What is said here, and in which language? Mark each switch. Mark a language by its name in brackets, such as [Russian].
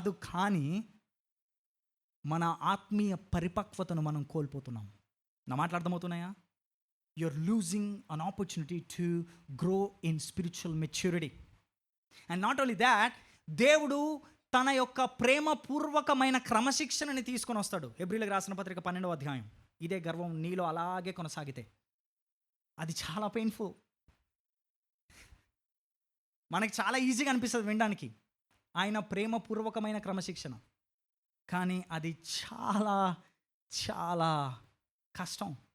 [Telugu] కానీ మన ఆత్మీయ పరిపక్వతను మనం కోల్పోతున్నాం. నా మాటలు అర్థమవుతున్నాయా? [English] you're losing an opportunity to grow in spiritual maturity. And not only that, [Telugu] దేవుడు తన యొక్క ప్రేమపూర్వకమైన క్రమశిక్షణని తీసుకొని వస్తాడు. హెబ్రీయులకు రాసిన పత్రిక 12వ అధ్యాయం. ఇదే గర్వం నీలో అలాగే కొనసాగితే అది చాలా పెయిన్ఫుల్. మనకి చాలా ఈజీగా అనిపిస్తుంది వినడానికి ఆయన ప్రేమపూర్వకమైన క్రమశిక్షణ, కానీ అది చాలా చాలా కష్టం.